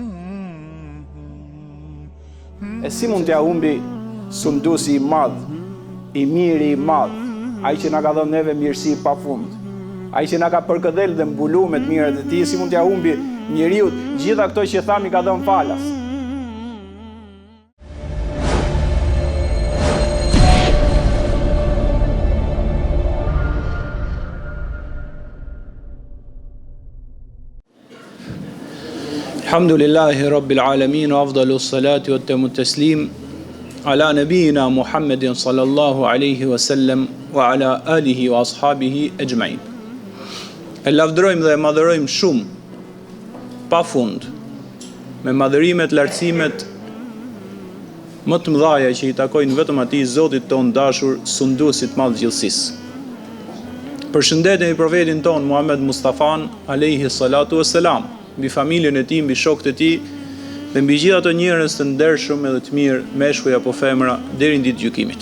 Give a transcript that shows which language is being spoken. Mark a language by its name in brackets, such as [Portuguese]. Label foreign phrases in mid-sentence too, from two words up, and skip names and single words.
[Albanian] E si mund t'ja humbi sunduesi i madh, i miri i madh, ai që na ka dhënë neve mirësi pafund, ai që na ka përkëdhel dhe mbuluar me të mirat e tij, si mund t'ja humbi njeriu gjitha këto që thami ka dhënë falas? [Arabic] الحمد لله رب العالمين وأفضل الصلاة وأتم التسليم على نبينا محمد صلى الله عليه وسلم وعلى آله وأصحابه أجمعين. [Albanian] E lavdërojmë dhe e madhërojmë shumë, pa fund, me madhërimet, lartësimet më të mëdhaja që i takojnë vetëm atij Zotit ton dashur, sunduesit madh gjithësisë. Përshëndetemi profetin ton Muhammed Mustafan [Arabic] عليه الصلاة والسلام, [Albanian] mbi familjen e tij, mbi shokët e tij dhe mbi gjithë ato njerëz të ndershëm edhe të mirë, meshkuj apo femra, deri në ditë gjykimit.